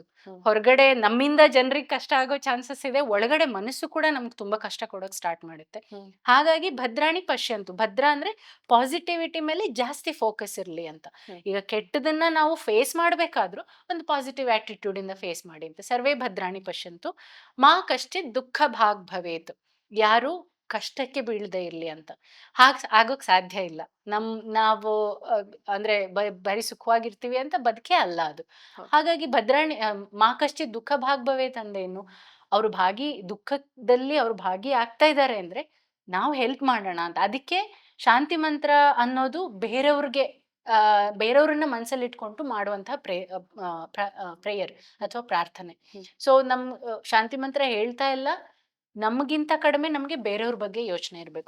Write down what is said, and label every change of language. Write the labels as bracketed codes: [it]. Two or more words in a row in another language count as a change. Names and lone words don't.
[kn] ಹೊರಗಡೆ ನಮ್ಮಿಂದ ಜನರಿಗೆ ಕಷ್ಟ ಆಗೋ ಚಾನ್ಸಸ್ ಇದೆ, ಒಳಗಡೆ ಮನಸ್ಸು ಕೂಡ ನಮ್ಗೆ ತುಂಬಾ ಕಷ್ಟ ಕೊಡೋಕ್ ಸ್ಟಾರ್ಟ್ ಮಾಡುತ್ತೆ. ಹಾಗಾಗಿ [sa] ಭದ್ರಾಣಿ ಪಶ್ಯಂತು, [kn] ಭದ್ರ ಅಂದ್ರೆ ಪಾಸಿಟಿವಿಟಿ ಮೇಲೆ ಜಾಸ್ತಿ ಫೋಕಸ್ ಇರ್ಲಿ ಅಂತ. ಈಗ ಕೆಟ್ಟದನ್ನ ನಾವು ಫೇಸ್ ಮಾಡ್ಬೇಕಾದ್ರೂ ಒಂದು [en] positive attitude [kn] ಇಂದ ಫೇಸ್ ಮಾಡಿ ಅಂತ. [sa] ಸರ್ವೇ ಭದ್ರಾಣಿ ಪಶ್ಯಂತು ಮಾ ಕಶ್ಚಿತ್ ದುಃಖ ಭಾಗ್ ಭವೇತ್, [kn] ಯಾರು ಕಷ್ಟಕ್ಕೆ ಬೀಳದೆ ಇರ್ಲಿ ಅಂತ. ಆಗೋಕ್ ಸಾಧ್ಯ ಇಲ್ಲ. ನಾವು ಅಂದ್ರೆ ಬರೀ ಸುಖವಾಗಿರ್ತೀವಿ ಅಂತ ಬದುಕೇ ಅಲ್ಲ ಅದು. ಹಾಗಾಗಿ [sa] ಭದ್ರಾಣಿ ಮಾ ಕಶ್ಚಿತ್ ದುಃಖ ಭಾಗ್ ಭವೇತ್ [kn] ಅಂದೇನು, ಅವ್ರು ದುಃಖದಲ್ಲಿ ಅವ್ರು ಭಾಗಿ ಆಗ್ತಾ ಇದ್ದಾರೆ ಅಂದ್ರೆ ನಾವು ಹೆಲ್ಪ್ ಮಾಡೋಣ ಅಂತ. ಅದಕ್ಕೆ ಶಾಂತಿ ಮಂತ್ರ ಅನ್ನೋದು ಬೇರೆಯವ್ರನ್ನ ಮನಸ್ಸಲ್ಲಿ ಇಟ್ಕೊಂಡು ಮಾಡುವಂತಹ ಪ್ರೇಯರ್ ಅಥವಾ ಪ್ರಾರ್ಥನೆ. ಸೊ ಶಾಂತಿ ಮಂತ್ರ ಹೇಳ್ತಾ ಇಲ್ಲ, ನಮಗಿಂತ ಕಡಿಮೆ ನಮ್ಗೆ ಬೇರೆಯವ್ರ ಬಗ್ಗೆ ಯೋಚನೆ ಇರ್ಬೇಕು.